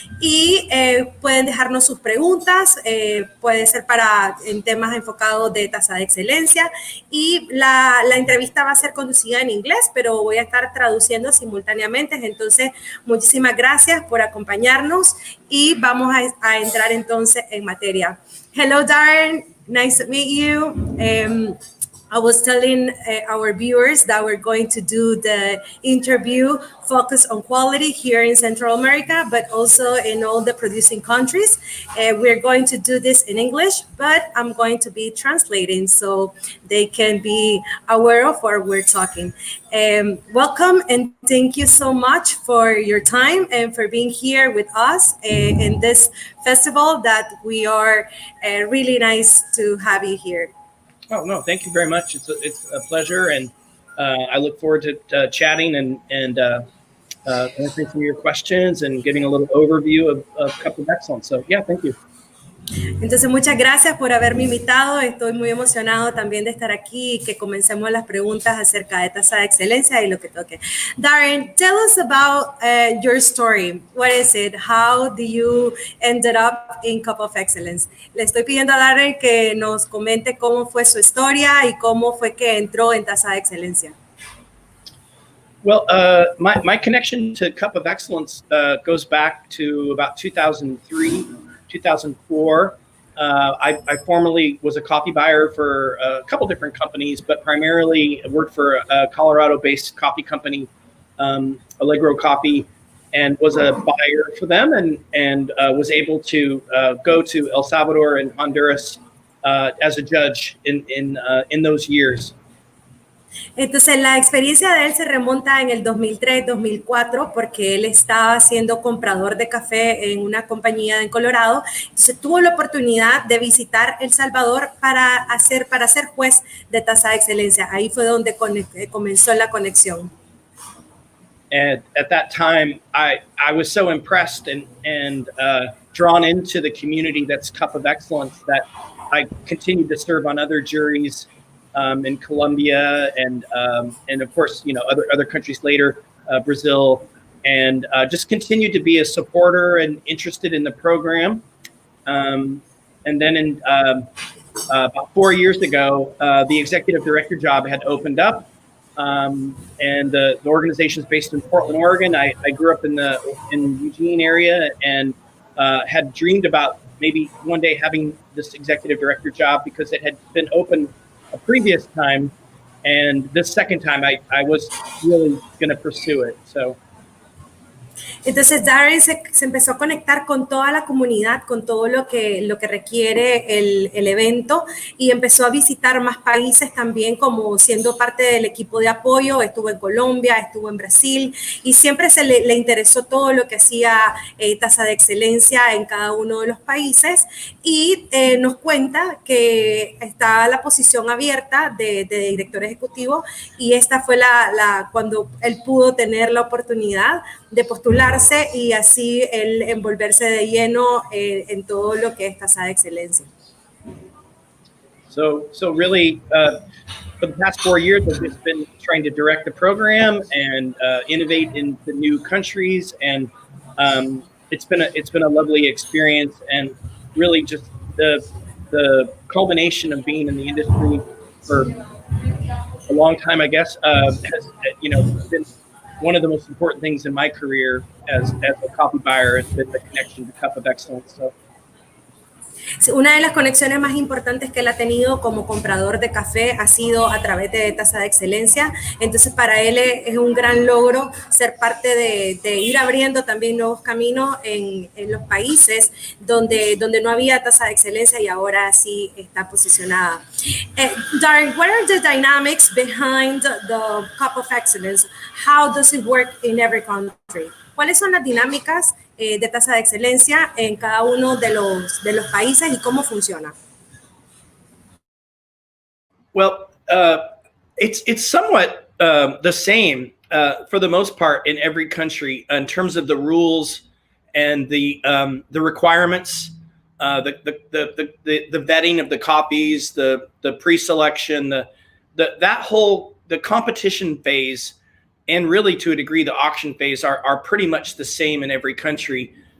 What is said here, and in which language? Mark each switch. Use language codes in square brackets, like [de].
[es] Y pueden dejarnos sus preguntas, puede ser en temas enfocados de tasa de excelencia. Y la entrevista va a ser conducida en inglés, pero voy a estar traduciendo simultáneamente. Entonces, muchísimas gracias por acompañarnos y vamos a entrar entonces en materia. [en] Hello, Darrin. Nice to meet you. I was telling our viewers that we're going to do the interview focused on quality here in Central America, but also in all the producing countries. We're going to do this in English, but I'm going to be translating so they can be aware of what we're talking. Welcome and thank you so much for your time and for being here with us in this festival that we are really nice to have you here. Oh, no, thank you very much. It's a pleasure, and I look forward to chatting and answering some of your questions and giving a little overview of Cup of Excellence. So, yeah, thank you. [es] Entonces, muchas gracias por haberme invitado. Estoy muy emocionado también de estar aquí y que comencemos las preguntas acerca de tasa de excelencia y lo que toque. [en] Darrin, tell us about your story. What is it? How do you ended up in Cup of Excellence? [es] Le estoy pidiendo a Darrin que nos comente cómo fue su historia y cómo fue que entró en tasa de excelencia. [en] Well, my connection to Cup of Excellence goes back to about 2003, 2004. I formerly was a coffee buyer for a couple different companies, but primarily worked for a Colorado-based coffee company, Allegro Coffee, and was a buyer for them, and was able to go to El Salvador and Honduras as a judge in those years. [es] Entonces, la experiencia de él se remonta en el 2003-2004 porque él estaba siendo comprador de café en una compañía en Colorado. Entonces, tuvo la oportunidad de visitar El Salvador para ser juez de tasa de excelencia. Ahí fue donde comenzó la conexión. [en] And at that time, I was so impressed and drawn into the community that's Cup of Excellence that I continued to serve on other juries in Colombia and of course, you know, other countries later, Brazil, and just continued to be a supporter and interested in the program. And then in about 4 years ago, the executive director job had opened up, and the organization is based in Portland, Oregon. I grew up in Eugene area and had dreamed about maybe one day having this executive director job because it had been open a previous time, and this second time I was really going to pursue it. So. [es] Entonces, Darrin se empezó a conectar con toda la comunidad, con todo lo que requiere el evento, y empezó a visitar más países también, como siendo parte del equipo de apoyo. Estuvo en Colombia, estuvo en Brasil, y siempre le interesó todo lo que hacía tasa de excelencia en cada uno de los países. Y nos cuenta que está la posición abierta de director ejecutivo, y esta fue cuando él pudo tener la oportunidad de postularse y así él envolverse de lleno en todo lo que es tasa de excelencia. [en] So really, for the past 4 years, I've just been trying to direct the program and innovate in the new countries, and it's been a lovely experience, and really just the culmination of being in the industry for a long time, I guess, has been one of the most important things in my career as a coffee buyer has been the connection to Cup of Excellence. So. [es] Una de las conexiones más importantes que él ha tenido como comprador de café ha sido a través de tasa de excelencia. Entonces, para él es un gran logro ser parte de ir abriendo también nuevos caminos en los países donde no había tasa de excelencia y ahora sí está posicionada. [en] Darrin, what are the dynamics behind the Cup of Excellence? How does it work in every country? [es] ¿Cuáles son las dinámicas de tasa de excelencia en cada uno de los países y cómo funciona? [en] Well, it's somewhat the same for the most part in every country in terms of the rules and the requirements, the vetting of the copies, the pre-selection, the competition phase, and really to a degree the auction phase are pretty much the same in every country.